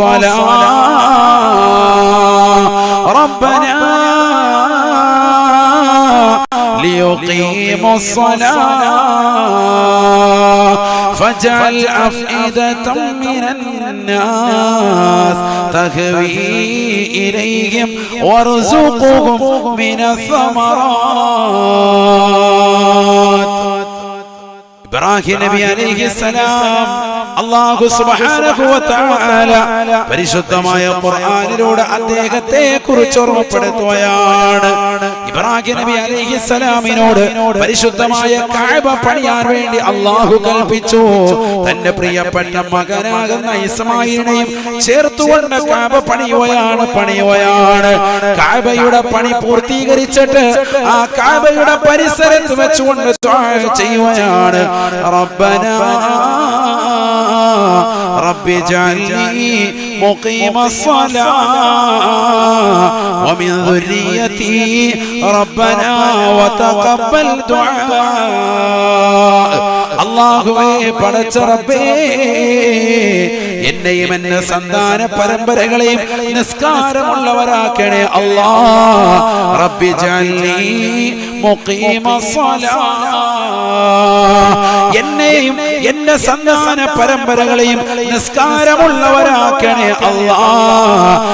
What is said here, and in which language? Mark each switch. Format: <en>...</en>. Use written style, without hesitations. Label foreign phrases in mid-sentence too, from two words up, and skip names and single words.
<ar>الصلاة ربنا ليقيموا الصلاة فاجعل أفئدة من الناس تهوي إليهم وارزقهم من الثمرات.</ar> <ml>ഇബ്രാഹിം നബി അലൈഹിസ്സലാം</ml> <ar>الله سبحانه وتعالى</ar> <ml>പരിശുദ്ധമായ ഖുർആനിലൂടെ അദ്ദേഹത്തെ കുറിച്ച് ഓർമ്മപ്പെടുത്തുകയാണ്. ഇബ്രാഹിം നബി അലൈഹിസ്സലാമിനോട് പരിശുദ്ധമായ കഅബ പണിയാൻ വേണ്ടി അല്ലാഹു കൽപ്പിച്ചു. തന്റെ പ്രിയപ്പെട്ട മകനാകുന്ന ഇസ്മായിലിനെയും ചേർത്തുകൊണ്ട് കഅബ പണിയുകയാണ്. കഅബയുടെ പണി പൂർത്തീകരിച്ചിട്ട് ആ കഅബയുടെ പരിസരത്ത് വെച്ചുകൊണ്ട് ദുആ ചെയ്യുകയാണ്.</ml> <ar>ربنا رب اجعلني مقيم الصلاة ومن ذريتي ربنا وتقبل دعاء.</ar> <ml>അല്ലാഹുവേ, പടച്ച റബ്ബേ, എന്നെയും എന്റെ സന്താന പരമ്പരകളെയും നിസ്കാരമുള്ളവരാക്കണേ അല്ലാഹ്.</ml> <ar>رب اجعلني مقيم الصلاة,</ar> <ml>എന്നെയും എന്റെ സന്താന പരമ്പരകളെയും നിസ്കാരമുള്ളവരാക്കണേ അല്ലാഹ്.</ml>